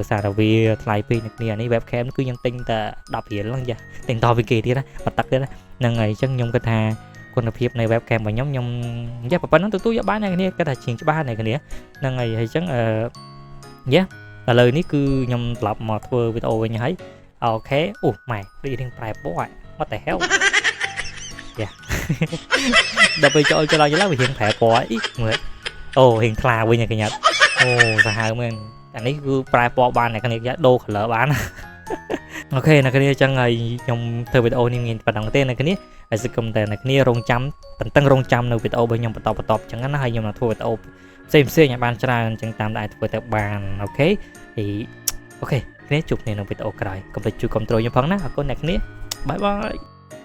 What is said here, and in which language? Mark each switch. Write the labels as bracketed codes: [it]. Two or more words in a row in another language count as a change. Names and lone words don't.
[km] ដោយសារតែវាថ្លៃពេកអ្នកគ្នានេះ webcam គឺខ្ញុំទិញតែ10រៀលហ្នឹងចាទិញតពីគេទៀតណាបាត់ទឹកទៀតណាហ្នឹងហើយអញ្ចឹងខ្ញុំគិតថាគុណភាពនៃ webcam របស់ខ្ញុំយ៉ាប៉ុណ្្នឹងទទួលយកបាន អ្នកគ្នាគិតថាជាងច្បាស់អ្នកគ្នាហ្នឹងហើយអញ្ចឹងយ៉ាឥឡូវនេះគឺខ្ញុំត្រឡប់មកធ្វើវីដេអូវិញហើយអូខេអូម៉ែ ដូចរៀងប្រែពណ៌ [en] what the hell [km] យ៉ាដល់ពេលចូលឡើងវារៀងប្រែពណ៌អីមើលអូរៀងថ្លា វិញកញ្ញាអូសាហាវមែនអានេះគឺប្រែពណ៌បានអ្នកគ្នាដូរ color បានអូខេអ្នកគ្នាអញ្ចឹងហើយខ្ញុំធ្វើវីដេអូនេះមានប៉ុណ្ណឹងទេអ្នកគ្នាហើយសឹកតែអ្នកគ្នារងចាំតឹងរងចាំនៅវីដេអូរបស់ខ្ញុំបន្តអញ្ចឹងណាហើយខ្ញុំនឹងធ្វើវីដេអូផ្សេងឲ្យបានច្រើនអញ្ចឹងតាមដែលធ្វើទៅបានអូខេហើយអូខេគ្នាជួបគ្នានៅវីដេអូក្រោយកុំភ្លេចជួយគាំទ្រខ្ញុំផងណាអរគុណអ្នកគ្នាបាយបាយ